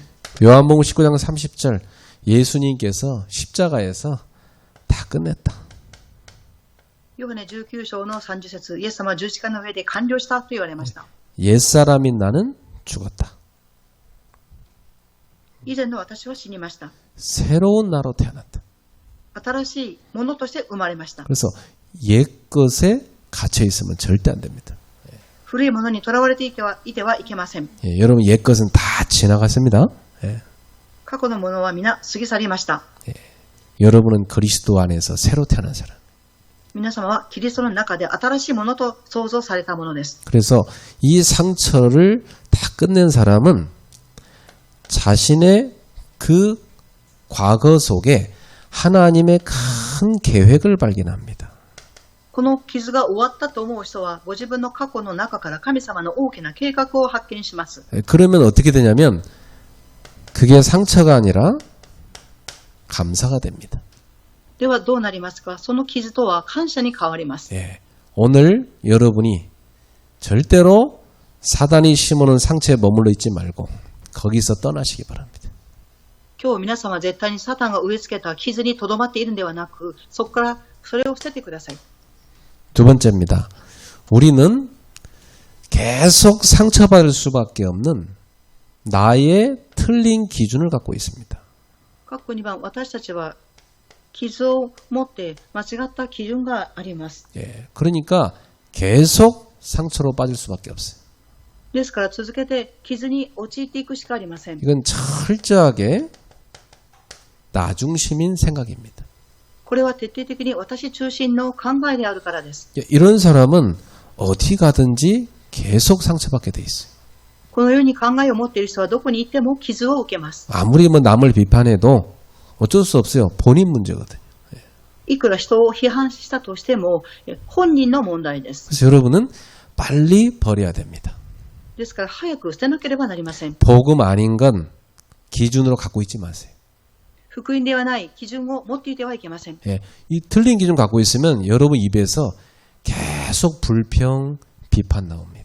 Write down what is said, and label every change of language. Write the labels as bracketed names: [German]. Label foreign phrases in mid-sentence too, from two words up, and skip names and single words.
[Korean] 요한복음 19장 30절 예수님께서 십자가에서 다 끝냈다. [Japanese] ヨハネ19章の30節、イエス様は十字架の上で完了したと言われました。 [Korean] 옛사람인 나는 죽었다. [Japanese] 以前の私は死にました。 [Korean] 새로운 나로 태어났다. [Japanese] 新しいものとして生まれました。 [Korean] 그래서 옛것에 갇혀 있으면 절대 안 됩니다. [Japanese] 古いものにとらわれていてはいけません。 [Korean] 여러분 옛것은 다 지나갔습니다. [Japanese] 過去のものは皆過ぎ去りました。 [Korean] 여러분은 그리스도 안에서 새로 태어난 사람. [Japanese] 皆様はキリストの中で新しいものと創造されたものです。 [Korean] 그래서 이 상처를 다 끝낸 사람은 자신의 그 과거 속에 하나님의 큰 계획을 발견합니다. [Japanese] この傷が終わったと思う人はご自分の過去の中から神様の大きな計画を発見します。 [Korean] 그러면 어떻게 되냐면 그게 상처가 아니라 감사가 됩니다. [Japanese] ではどうなりますか。その傷とは感謝に変わります。 [Korean] 오늘 여러분이 절대로 사단이 심어놓은 상처에 머물러 있지 말고 거기서 떠나시기 바랍니다. [Japanese] 今日皆様は絶対にサタンが植え付けた傷にとどまっているのではなく、そこからそれを捨ててください。 [Korean] 두 번째입니다. 우리는 계속 상처받을 수밖에 없는 나의 틀린 기준을 갖고 있습니다. [Japanese] 過去2番、私たちは傷を持って間違った基準があります。 [Korean] 그러니까 계속 상처로 빠질 수밖에 없어요. [Japanese] ですから続けて傷に陥っていくしかありません。 [Korean] 이건 철저하게 나 중심인 생각입니다. [Japanese] これは徹底的に私中心の考えであるからです。 [Korean] 이런 사람은 어디 가든지 계속 상처받게 돼 있어요. [Japanese] このように考えを持っている人はどこに行っても傷を受けます。 [Korean] 아무리 남을 비판해도 어쩔 수 없어요. 본인 문제거든요. [Japanese] いくら人を批判したとしても本人の問題です。 [Korean] 그래서 여러분은 빨리 버려야 됩니다. [Japanese] ですから早く捨てなければなりません。 [Korean] 복음 아닌 건 기준으로 갖고 있지 마세요. [Japanese] 福音ではない基準を持っていてはいけません。 [Korean] 이 틀린 기준 갖고 있으면 여러분 입에서 계속 불평, 비판 나옵니다.